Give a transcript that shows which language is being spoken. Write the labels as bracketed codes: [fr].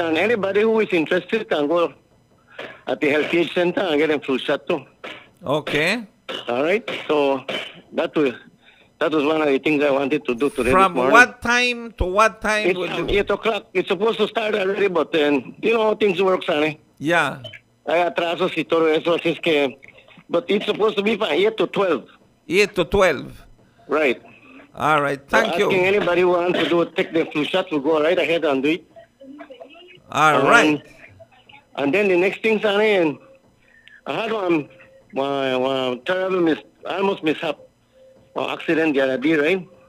[en] And anybody who is interested can go at the LPH center and get a flu shot too. Okay. All right. So that was one of the things I wanted to do today. From what time to what time? It's 8 o'clock. It's supposed to start already, but then, you know how things work, Sonny. Yeah. [es] Hay atrasos y todo eso, así es que... [en] But it's supposed to be from 8 to 12. 8 to 12. Right. All right. Thank you. Asking anybody who wants to take the flu shot will go right ahead and do it. All right. And then the next thing, Sonny, and I had one terrible almost mishap, accident the other day, right?